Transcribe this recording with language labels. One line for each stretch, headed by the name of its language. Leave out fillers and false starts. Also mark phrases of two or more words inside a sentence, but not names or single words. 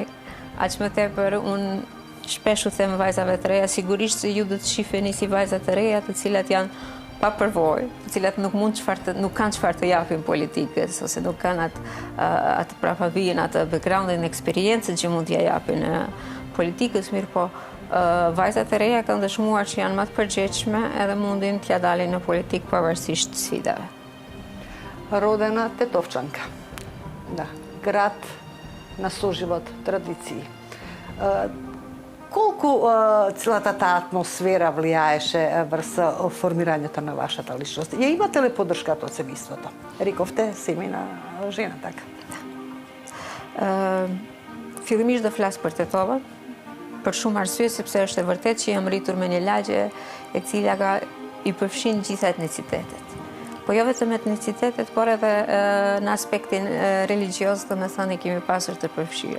Albanian: Aq më tepër unë shpesh u them vajzave të reja, sigurisht se ju do të shiheni si vajza të reja të cilat janë pa përvojë, të cilat nuk kanë çfarë të japin politikës ose nuk kanë atë prapavijen, atë backgroundin, eksperiencën që mund t'ja japin politikës, mirë po vajzat e reja kanë dëshmuar që janë më të përgjegjshme edhe mundin t'ja dalin në politikë pavarësisht sfidave.
Macedonian: Родена Тетовчанка. Да, град на соживот традиции. Колку целата таа атмосфера влијаеше врз формирањето на вашата личност? Ја имате ли поддршката од семејството? Рековте, семејна жена, така?
Albanian: Fillimisht do flas për Tetova, për shumë arsye, sepse është e vërtet që jam rritur me një lagje e cila i përfshin gjitha etnicitetet. Po jo vetëm etnicitetet, por edhe në aspektin religios, dhe me thënë kemi pasur të përfshire.